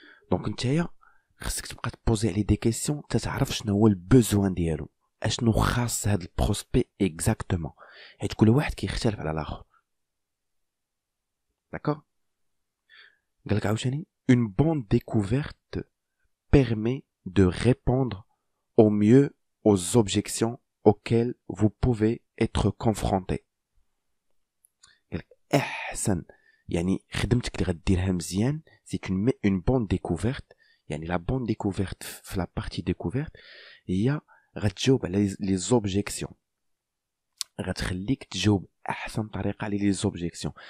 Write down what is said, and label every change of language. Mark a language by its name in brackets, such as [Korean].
[Arabic] دونك نتايا خصك تبقى تبوزي عليه دي كيسيون تتعرف شنو هو البوزوان ديالو، اشنو خاص هاد البروسبي اكزاكتومون، حيت كل واحد كيختلف على الاخر. داكور. قالك عاوتاني [French] une bonne découverte permet de répondre au mieux aux objections auxquelles vous pouvez être confronté. [Arabic] قالك احسن، يعني خدمتك اللي غديرها مزيان سي [French] une bonne découverte. [Arabic] يعني لا بون ديكوفيرت في لا بارتي ديكوفيرت هي غتجاوب على لي زوبجيكسيون، غتخليك تجاوب احسن طريقه على لي زوبجيكسيون.